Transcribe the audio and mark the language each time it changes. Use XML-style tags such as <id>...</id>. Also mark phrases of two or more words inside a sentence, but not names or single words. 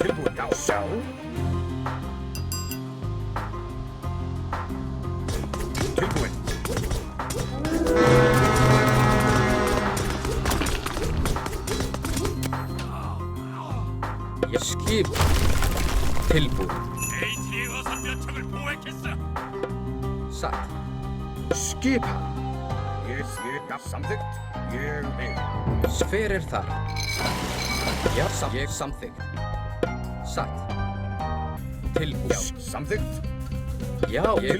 <is>Tilbúin. Já, sjá. Tilbúin. Ég skipan. Tilbúin.</is> <ko>AT 어서 몇 척을 포획했어.</ko> <is>Satt. Skipan. Ég, já, samþykkt. Ég vil. Hver er það? Já, satt. Ég samþykkt. Satt. Tilbúin. Já, samþykkt. Já, ég</is>